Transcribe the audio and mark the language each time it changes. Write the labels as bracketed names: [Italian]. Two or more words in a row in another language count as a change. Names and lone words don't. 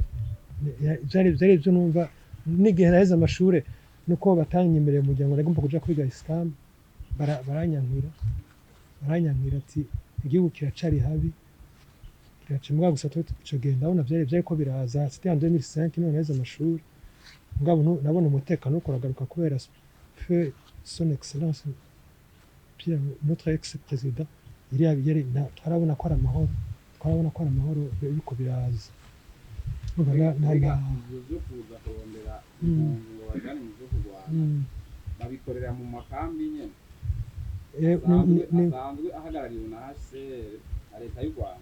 [Rundi] Byari byo numva n'igihe naheze amashure nuko batanyemereye umuryango nagomba kuja kwiga Islam baranyankira ati igihugu kiracari habi kiracimwa gusa ico gihe ndabona vyari ko biraza [French] c'était en 2005 [Rundi] none naheze amashuri ngabo nabona umutekano uko uragaruka kubera [French] feu son excellence [Rundi] Pierre [French] notre ex-président [Rundi] yari twarabona ko ari amahoro yuko biraza babikorera mu makambi nyene asanzwe ahagarariwe na HCR leta y'u Rwanda